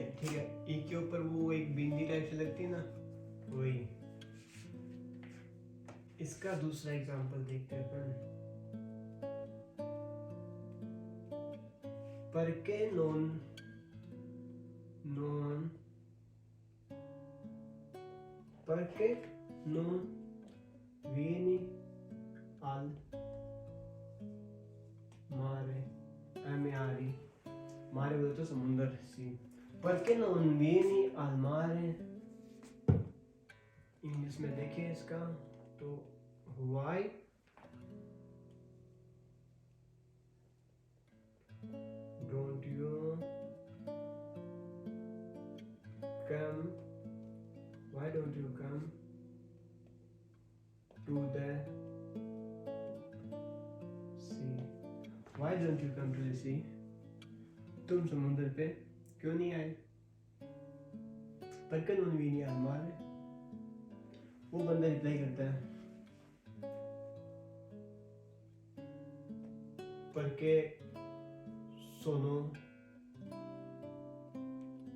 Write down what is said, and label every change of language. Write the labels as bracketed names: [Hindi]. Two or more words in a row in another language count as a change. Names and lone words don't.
[Hindi] ठीक है, ई के ऊपर वो एक बिंदी टाइप से लगती है ना, वही। इसका दूसरा एग्जांपल देखते हैं अपन। [Italian] perché non perché non vieni al mare, mare, [Hindi] मारे बोले तो समुंदर सी, [Italian] perché non vieni al mare. [Hindi] इंग्लिश में देखिए इसका तो [English] why don't you come, why don't you come to the sea, why don't you come to the sea, [Hindi] तुम समुद्र पे क्यों नहीं आए। [Italian] perché non vieni al mare, [Hindi] वो बंदा रिप्लाई करता है [Italian] perché sono